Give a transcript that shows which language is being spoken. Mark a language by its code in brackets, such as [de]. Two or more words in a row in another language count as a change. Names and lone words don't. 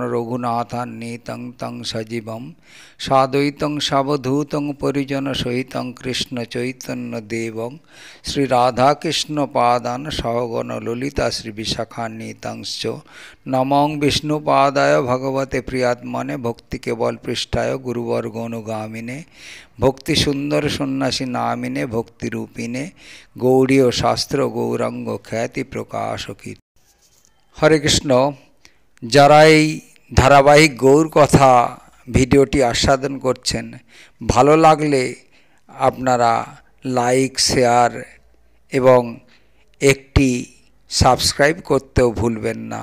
[sa] रघुनाथान्वितं तं सजीवं साद्वैतं सावधूतं परिजनसहितं कृष्णचैतन्यदेवं श्रीराधाकृष्णपादान् सहगण ललिता श्रीविशाखान्वितांश्च नमो विष्णुपादाय भगवते प्रियात्मने भक्तिकेवलपृष्ठाय गुरुवर्गोनुगामिने भक्ति सुंदर सन्यासी नामिने भक्ति रूपिणे गौड़ीय शास्त्र गौरांग ख्याति प्रकाशकी। हरे कृष्ण। [bn] যারা এই ধারাবাহিক গৌর কথা ভিডিওটি আস্বাদন করছেন, ভালো লাগলে আপনারা [en] like share [bn] এবং একটি সাবস্ক্রাইব করতেও ভুলবেন না।